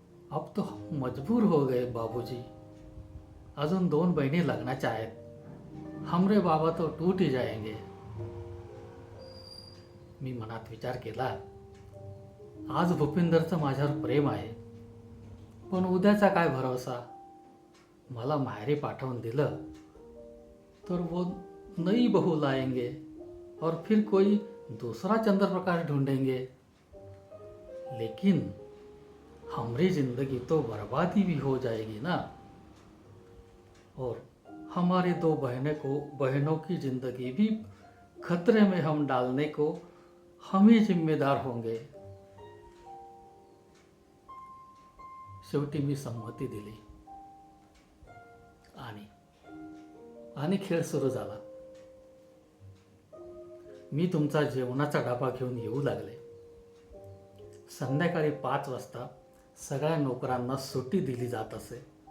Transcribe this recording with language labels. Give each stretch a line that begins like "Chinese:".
Hindi: अब तो मजबूर हो गए बाबूजी.
Marathi: अजून 2 बहिणी लग्नाच्या आहेत.
Hindi: हमरे बाबा तो टूट ही जाएंगे.
Marathi: मी मनात विचार केला, आज भूपिंदरचं माझ्यावर प्रेम आहे, पण उद्याचा काय भरोसा. मला माहेरी पाठवून दिलं तर
Hindi: वो नई बहू लाएंगे और फिर कोई दूसरा चंद्रप्रकाश ढूंढेंगे. लेकिन हमारी जिंदगी तो बर्बादी भी हो जाएगी ना, और हमारी 2 बहनों की जिंदगी भी खतरे में हम डालने को हम ही जिम्मेदार होंगे.
Marathi: शेवटी मी संमती दिली आणि खेळ सुरू झाला. मी तुमचा जेवणाचा डबा घेऊन येऊ लागले. संध्याकाळी 5 वाजता सगळ्या नोकरांना सुट्टी दिली जात असे.